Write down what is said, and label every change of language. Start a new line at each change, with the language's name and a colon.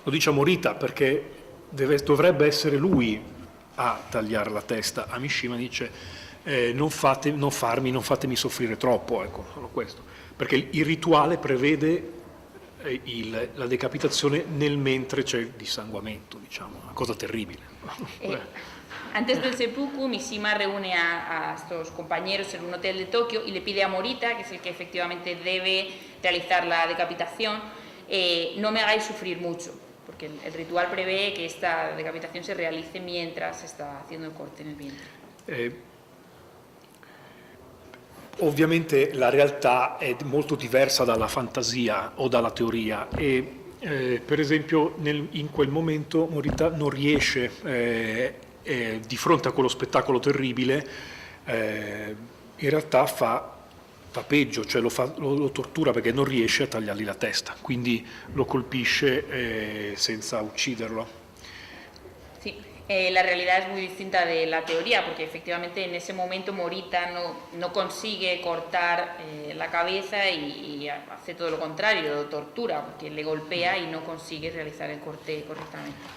Italian: a Morita perché dovrebbe essere lui a tagliare la testa, a Mishima dice non fatemi soffrire troppo, ecco, solo questo, perché il rituale prevede la decapitazione nel mentre c'è il dissanguamento, diciamo, una cosa terribile.
Spanish: Antes del seppuku, Mishima reúne a estos compañeros en un hotel de Tokio y le pide a Morita, que es el que efectivamente debe realizar la decapitación, no me hagáis sufrir mucho, porque el ritual prevé que esta decapitación se realice mientras se está haciendo el corte en el vientre.
Italian: Ovviamente la realtà è molto diversa dalla fantasia o dalla teoria e per esempio in quel momento Morita non riesce, di fronte a quello spettacolo terribile, in realtà fa peggio, cioè lo tortura perché non riesce a tagliargli la testa, quindi lo colpisce senza ucciderlo.
Spanish: Sí, la realidad es muy distinta de la teoría, porque efectivamente en ese momento Morita no consigue cortar la cabeza y hace todo lo contrario, lo tortura, porque le golpea y no consigue realizar el corte correctamente.